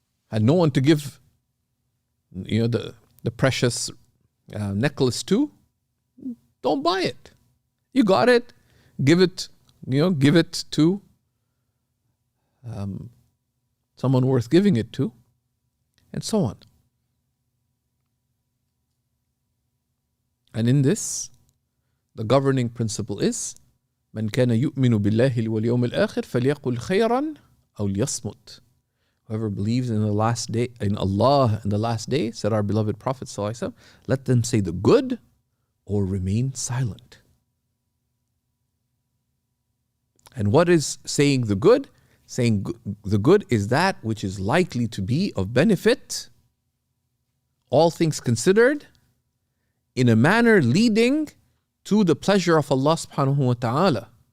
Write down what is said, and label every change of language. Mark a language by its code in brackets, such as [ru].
[en] Had no one to give, the precious necklace to, don't buy it. You got it. Give it to someone worth giving it to, and so on. And in this, the governing principle is [ar] من كان يؤمن بالله واليوم الآخر فليقل خيرا أو ليصمت. [en] Whoever believes in the last day, in Allah and the last day, said our beloved Prophet ﷺ, let them say the good or remain silent. And what is saying the good? Saying the good is that which is likely to be of benefit, all things considered, in a manner leading to the pleasure of Allah subhanahu wa ta'ala.